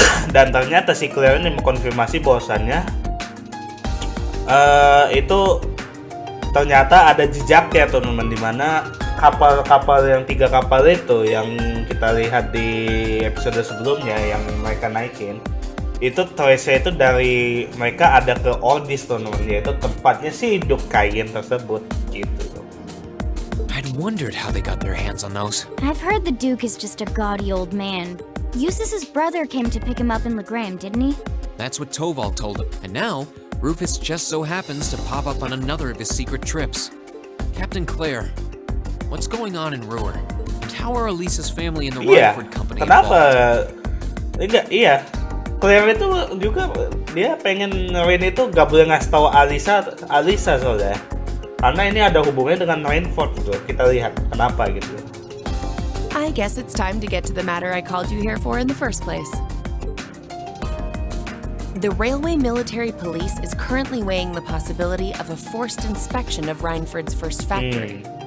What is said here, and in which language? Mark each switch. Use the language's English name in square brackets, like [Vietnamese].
[Indonesian] Dan ternyata si Claire ini mengkonfirmasi bahwasannya itu ternyata ada jejaknya, teman-teman, di mana kapal-kapal yang 3 kapal itu yang kita lihat di episode sebelumnya yang mereka naikin, itu trace itu dari mereka ada ke Ordis, teman-teman, yaitu tempatnya si hidup Kain tersebut gitu. [English] I'd wondered how they got their hands on those. I've heard the Duke is just a gaudy old man. Eustace's brother came to pick him up in Legram, didn't he? That's what Toval told him. And now, Rufus just so happens to pop up on another of his secret trips. Captain Claire, what's going on in Ruhr? And how are Elisa's family and the Rutherford Company [Indonesian] kenapa? [English] involved? [Indonesian] Iya. Claire itu juga dia pengen Rain itu gak boleh ngasih tahu Alisa soalnya. Karena ini ada hubungannya dengan Rainford gitu. Kita lihat kenapa gitu. [English] I guess it's time to get to the matter I called you here for in the first place. The Railway Military Police is currently weighing the possibility of a forced inspection of Reinford's first factory.